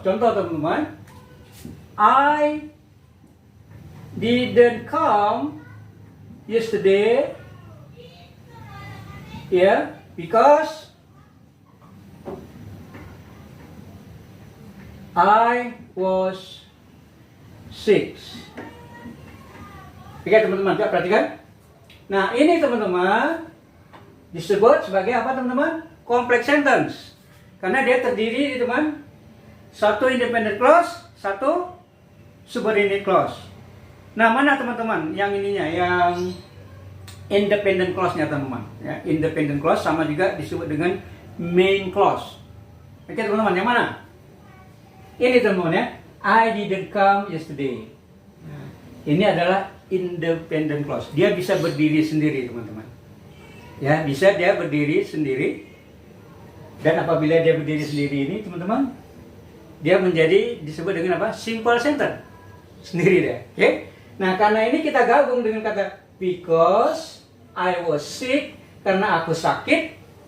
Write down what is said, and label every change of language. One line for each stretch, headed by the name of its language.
Indonesian: Contoh teman-teman,
English: I didn't come yesterday because I was sick.
Indonesian: Oke teman-teman, coba perhatikan. Nah ini teman-teman disebut sebagai apa teman-teman? Complex sentence. Karena dia terdiri teman, satu independent clause, satu subordinate clause. Nah mana teman-teman yang ininya, yang independent clause-nya teman-teman ya. Independent clause sama juga disebut dengan main clause. Oke teman-teman, yang mana? Ini teman-teman ya,
English: I didn't come yesterday.
Indonesian: Ini adalah independent clause. Dia bisa berdiri sendiri teman-teman ya, bisa dia berdiri sendiri. Dan apabila dia berdiri sendiri ini teman-teman, dia menjadi disebut dengan apa? Simple sentence sendiri deh. Oke. Nah karena ini kita gabung dengan kata
English: because I was sick,
Indonesian: karena aku sakit.